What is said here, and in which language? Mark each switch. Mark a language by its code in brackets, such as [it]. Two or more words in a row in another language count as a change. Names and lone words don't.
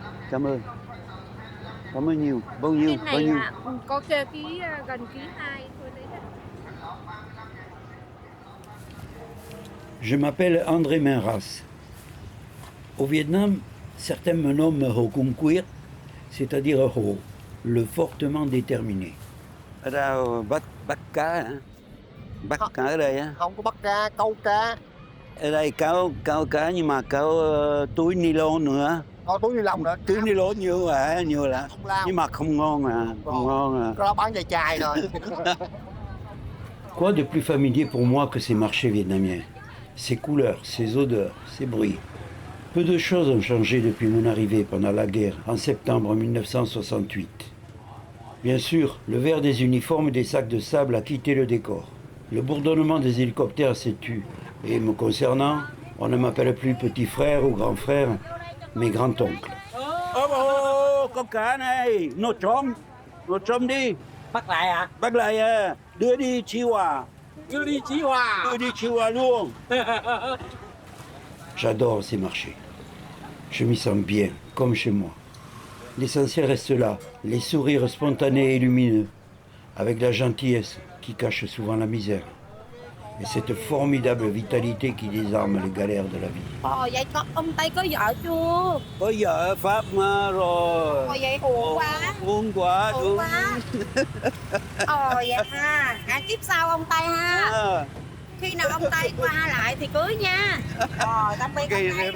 [vi] cảm ơn. Cảm ơn nhiều. Bao nhiêu? Bên Bao này nhiêu? có ký gần ký 2 thôi đấy. [fr] Je m'appelle André Minras. Au Vietnam, certains me nomment Hồ Cung Quyết, c'est-à-dire Hồ, le fortement déterminé. [vi] Ở đâu bắt cá hả? Bắt Không, cá ở đây á? không có bắt cá, câu cá. Ở đây câu cá nhưng mà câu túi ni lông nữa. Có túi ni lông nữa. Túi ni lông nhiều à, nhiều là. Không lao. Nhưng mà không ngon à, không ngon à. Cái đó bán chai chai thôi. [fr] Quoi de plus familier pour moi que ces marchés vietnamiens? Ces couleurs, ces odeurs, ces bruits. Peu de choses ont changé depuis mon arrivée pendant la guerre en septembre 1968. Bien sûr, le vert des uniformes et des sacs de sable a quitté le décor. Le bourdonnement des hélicoptères s'est tu. Et me concernant, on ne m'appelle plus petit frère ou grand frère, mais grand-oncle. [vi] Con cá này, nó trống đi. Bắt lại à? Bắt lại à, đưa đi Chi Hòa. Đưa đi Chí Hòa. Đưa đi Chi Hòa luôn. [fr] J'adore ces marchés. Je m'y sens bien, comme chez moi. L'essentiel reste là, les sourires spontanés et lumineux, avec la gentillesse qui cache souvent la misère. Et cette formidable vitalité qui désarme les galères de la vie. [vi] Vậy ông Tây có vợ chưa? Có vợ ở Pháp mà rồi. Vậy uổng quá. Uống quá. Uổng quá. Vậy ha. Kiếp sau ông Tây ha. À. Khi nào ông Tây qua lại thì cưới nha. Tạm biệt ông Tây.